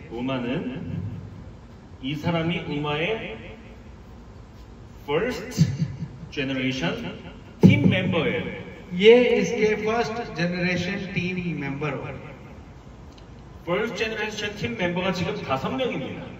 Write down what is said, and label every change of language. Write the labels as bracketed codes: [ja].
[ko] 우마는 이 사람이 우마의 first generation 팀 멤버예요. [hi] ये इसके first generation team member हो. [ko] first generation 팀 멤버가 지금 5명입니다.